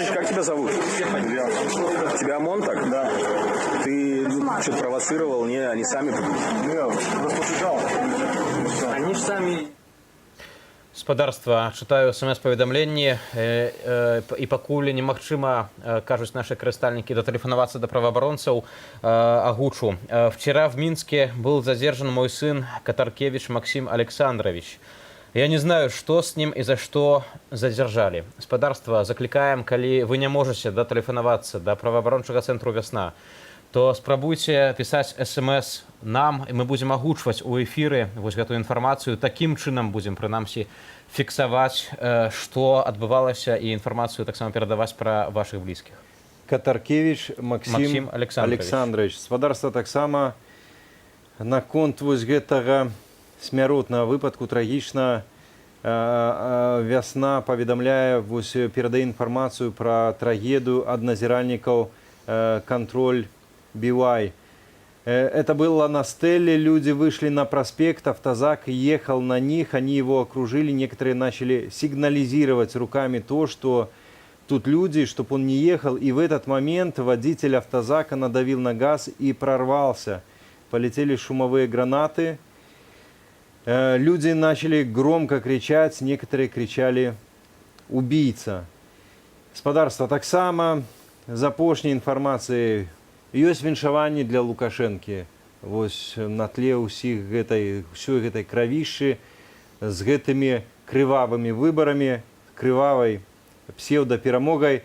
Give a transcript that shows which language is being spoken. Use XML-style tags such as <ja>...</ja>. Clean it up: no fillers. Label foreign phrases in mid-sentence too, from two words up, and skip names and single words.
<ru>тебя зовут? Тебя ОМОН так? Да. Ты что-то провоцировал? Не, они сами... Они же сами...</ru> <be>Спадарства, читаю смс-паведамленні і пакуль немагчыма, кажуць наши карыстальнікі, датэлефанавацца да праваабаронцаў, агучу.</be> <ru>Вчера в Минске был задержан мой сын Катаркевич Максим Александрович. Я не знаю, что с ним и за что задержали.</ru> <be>Спадарства, закликаем, калі вы не можете датэлефанавацца да праваабарончага цэнтру «Вясна», то спрабуйце пісаць смс нам, і мы будзем агучваць у эфіры вось гэтую інфармацыю. Такім чынам будзем, прынамсі, фіксаваць, што адбывалася, і інфармацыю таксама перадаваць пра вашых блізкіх. Катаркевич Максим Александрович. Спадарства, таксама наконт вось гэтага смяротнага выпадку трагічна «Вясна» паведамляе, вось перадае інфармацыю пра трагедыю ад назіральнікаў «Контроль Бивай».</be> <ru>Это было на стеле, люди вышли на проспект, автозак ехал на них, они его окружили, некоторые начали сигнализировать руками то, что тут люди, чтобы он не ехал, и в этот момент водитель автозака надавил на газ и прорвался. Полетели шумовые гранаты, люди начали громко кричать, некоторые кричали «убийца».</ru> <be>Спадарства, так само з апошняй інфармацыі ёсць віншаванні для Лукашэнкі. Вось на тле ўсёй гэтай кравішчы з гэтымі крывавымі выбарамі, крывавай псеўдаперамогай.</be>